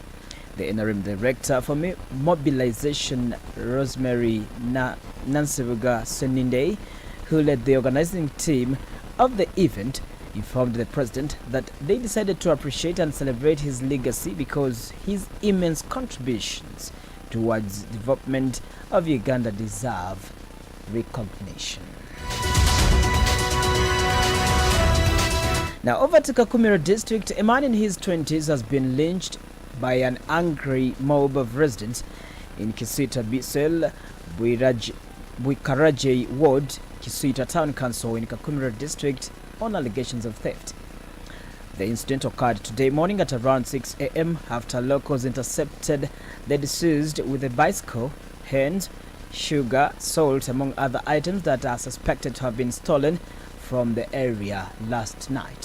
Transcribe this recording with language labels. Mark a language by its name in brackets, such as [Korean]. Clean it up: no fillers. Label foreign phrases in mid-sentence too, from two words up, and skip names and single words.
[English] The interim director for mobilization, Rosemary Nansibuga Seninde, who led the organizing team of the event, informed the president that they decided to appreciate and celebrate his legacy because his immense contributions towards development of Uganda deserve recognition. Now over to Kakumira district, a man in his 20s has been lynched by an angry mob of residents in Kisita Bisel, Buikaraje Ward, Kisita Town Council in Kakumira district on allegations of theft. The incident occurred today morning at around 6 a.m. after locals intercepted the deceased with a bicycle, hens, sugar, salt, among other items that are suspected to have been stolen from the area last night.